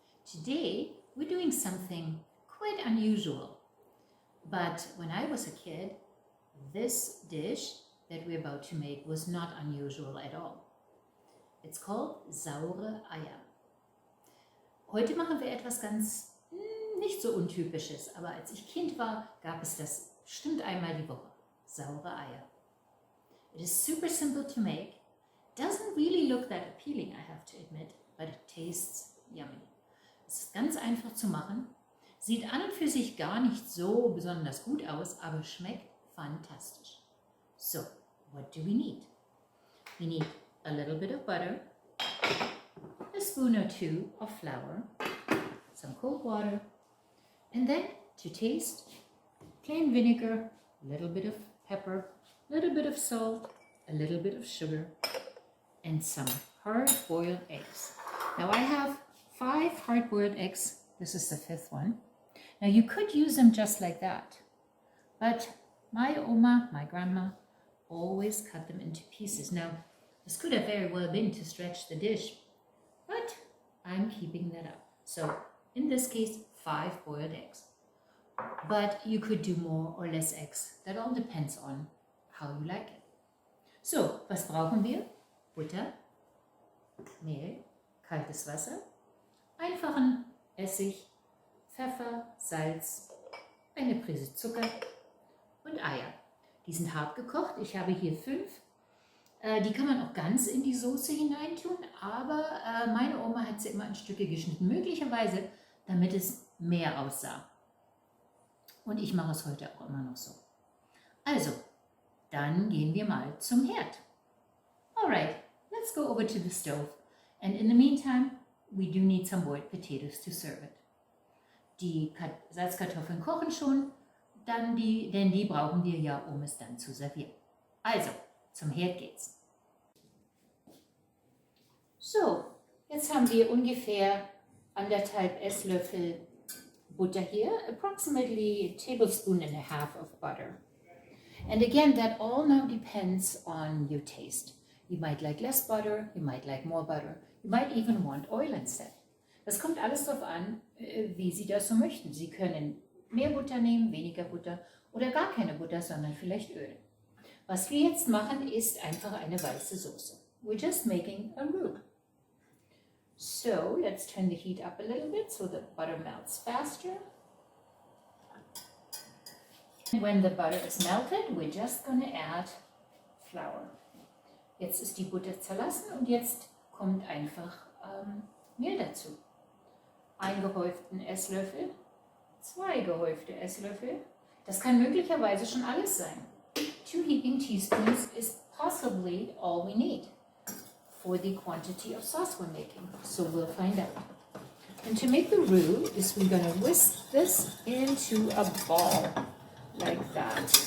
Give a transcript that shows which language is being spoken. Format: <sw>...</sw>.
<en>Today we're doing something quite unusual. But when I was a kid, this dish that we're about to make was not unusual at all. It's called Saure Eier.</en> <de>Heute machen wir etwas ganz nicht so Untypisches, aber als ich Kind war, gab es das bestimmt einmal die Woche. Saure Eier.</de> <en>It is super simple to make. Doesn't really look that appealing, I have to admit, but it tastes yummy.</en> <de>Es ist ganz einfach zu machen, sieht an und für sich gar nicht so besonders gut aus, aber schmeckt fantastisch.</de> <en>So, what do we need? We need a little bit of butter, a spoon or two of flour, some cold water, and then to taste, plain vinegar, a little bit of pepper, a little bit of salt, a little bit of sugar, and some hard-boiled eggs. Now I have 5 hard-boiled eggs. This is the 5th one. Now you could use them just like that, but my Oma, my grandma, always cut them into pieces. Now this could have very well been to stretch the dish, but I'm keeping that up. So in this case, 5 boiled eggs. But you could do more or less eggs. That all depends on how you like it.</en> <de>So, was brauchen wir? Butter, Mehl, kaltes Wasser, einfachen Essig, Pfeffer, Salz, eine Prise Zucker und Eier. Die sind hart gekocht. Ich habe hier 5. Die kann man auch ganz in die Soße hineintun, aber meine Oma hat sie immer in Stücke geschnitten, möglicherweise damit es mehr aussah. Und ich mache es heute auch immer noch so. Also, dann gehen wir mal zum Herd.</de> <en>Alright, let's go over to the stove. And in the meantime, we do need some boiled potatoes to serve it.</en> <de>Die Salzkartoffeln kochen schon, denn die brauchen wir ja, um es dann zu servieren. Also, zum Herd geht's. So, jetzt haben wir ungefähr 1,5 Esslöffel Butter</de> <en>here, approximately a tablespoon and a half of butter. And again, that all now depends on your taste. You might like less butter, you might like more butter, you might even want oil instead.</en> <de>Das kommt alles darauf an, wie Sie das so möchten. Sie können mehr Butter nehmen, weniger Butter oder gar keine Butter, sondern vielleicht Öl. Was wir jetzt machen, ist einfach eine weiße Soße.</de> <en>We're just making a roux. So, let's turn the heat up a little bit so the butter melts faster. And when the butter is melted, we're just going to add flour.</en> <de>Jetzt ist die Butter zerlassen und jetzt kommt einfach Mehl dazu. 1 gehäuften Esslöffel, 2 gehäufte Esslöffel. Das kann möglicherweise schon alles sein.</de> <en>2 heaping teaspoons is possibly all we need for the quantity of sauce we're making. So we'll find out. And to make the roux is we're going to whisk this into a ball like that.</en>